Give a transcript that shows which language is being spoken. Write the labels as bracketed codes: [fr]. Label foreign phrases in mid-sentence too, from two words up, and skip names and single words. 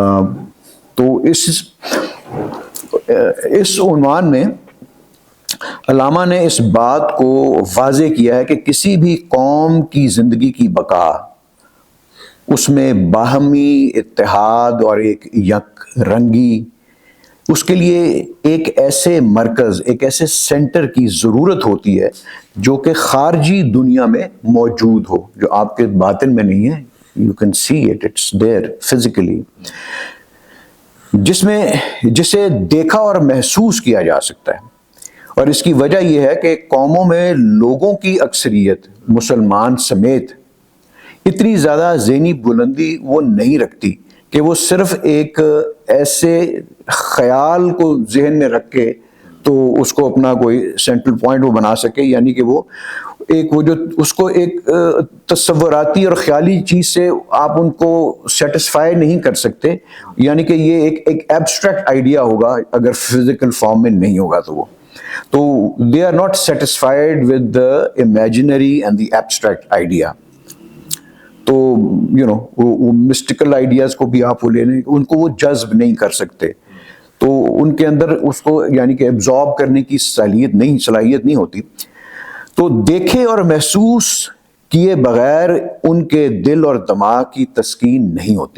[ur] تو اس عنوان میں علامہ نے اس بات کو واضح کیا ہے کہ کسی بھی قوم کی زندگی کی بقا، اس میں باہمی اتحاد اور ایک یک رنگی، اس کے لیے ایک ایسے مرکز، ایک ایسے سینٹر کی ضرورت ہوتی ہے جو کہ خارجی دنیا میں موجود ہو، جو آپ کے باطن میں نہیں ہے. [en] You can see it, it's there physically. [ur] جسے دیکھا اور محسوس کیا جا سکتا ہے. اور اس کی وجہ یہ ہے کہ قوموں میں لوگوں کی اکثریت مسلمان سمیت اتنی زیادہ ذہنی بلندی وہ نہیں رکھتی کہ وہ صرف ایک ایسے خیال کو ذہن میں رکھ کے تو اس کو اپنا کوئی [en] central point [ur] وہ بنا سکے. یعنی کہ وہ جو اس کو ایک تصوراتی اور خیالی چیز سے آپ ان کو سیٹسفائی نہیں کر سکتے. یعنی کہ یہ ایک [en] abstract idea [ur] ہوگا اگر [en] physical form [ur] میں نہیں ہوگا تو [en] they are not satisfied with the imaginary and the abstract idea. [ur] تو وہ [en] mystical ideas [ur] کو بھی آپ وہ لینے ان کو وہ جذب نہیں کر سکتے. تو ان کے اندر اس کو یعنی کہ ایبزارب کرنے کی صلاحیت نہیں ہوتی. تو دیکھے اور محسوس کیے بغیر ان کے دل اور دماغ کی تسکین نہیں ہوتی.